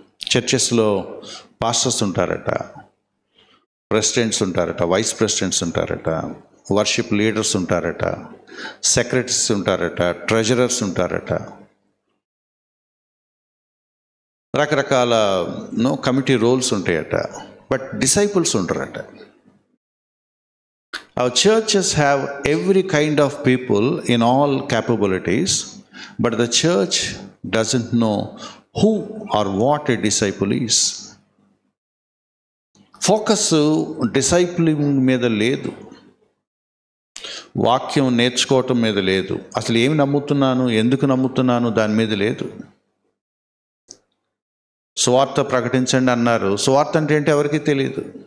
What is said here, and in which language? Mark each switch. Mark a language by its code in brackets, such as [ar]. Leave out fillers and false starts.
[te] చర్చెస్లో pastors ఉంటారట, presidents ఉంటారట, vice presidents ఉంటారట, వర్షిప్ లీడర్స్ ఉంటారట, సెక్రటరీస్ ఉంటారట, ట్రెజరర్స్ ఉంటారట, రకరకాల కమిటీ రోల్స్ ఉంటాయట. బట్ డిసైపుల్స్ ఉంటారట. [en] Our churches have every kind of people in all capabilities, but the church doesn't know who or what a disciple is. [te] Focus డిసైప్లింగ్ మీద లేదు, వాక్యం నేర్చుకోవటం మీద లేదు, అసలు ఏమి నమ్ముతున్నాను, ఎందుకు నమ్ముతున్నాను దాని మీద లేదు. సువార్త ప్రకటించండి అన్నారు. సువార్త అంటే ఏంటి ఎవరికీ తెలియదు.